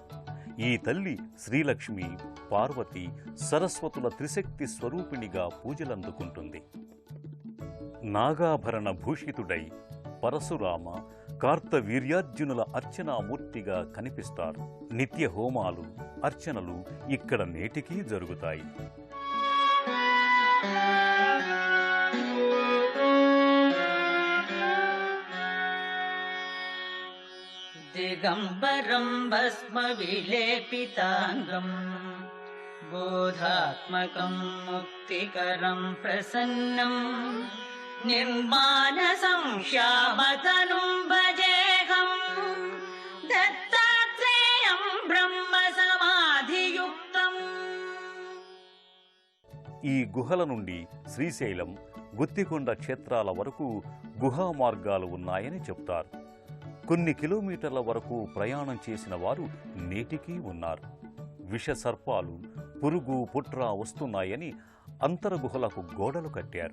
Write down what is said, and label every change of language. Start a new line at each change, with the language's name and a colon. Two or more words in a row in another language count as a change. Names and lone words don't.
Telugu: ఈ తల్లి శ్రీలక్ష్మి, పార్వతి, సరస్వతుల త్రిశక్తి స్వరూపిణిగా పూజలందుకుంటుంది. నాగాభరణ భూషితుడై పరశురామ, కార్తవీర్యార్జునుల అర్చనామూర్తిగా కనిపిస్తారు. నిత్య హోమాలు, అర్చనలు ఇక్కడ నేటికీ జరుగుతాయి.
Sanskrit: दिगम्बरं भस्मविलेपिताङ्गम् बोधात्मकं मुक्तिकरं प्रसन्नम् निर्मानसं श्यामतनुं भजेऽहम् दत्तात्रेयं ब्रह्मसमाधियुक्तम्.
Telugu: ఈ గుహల నుండి శ్రీశైలం, గుత్తికొండ క్షేత్రాల వరకు గుహా మార్గాలు ఉన్నాయని చెప్తారు. కొన్ని కిలోమీటర్ల వరకు ప్రయాణం చేసిన వారు నేటికీ ఉన్నారు. విష సర్పాలు, పురుగు, పుట్ర వస్తున్నాయని అంతరగుహలకు గోడలు కట్టారు.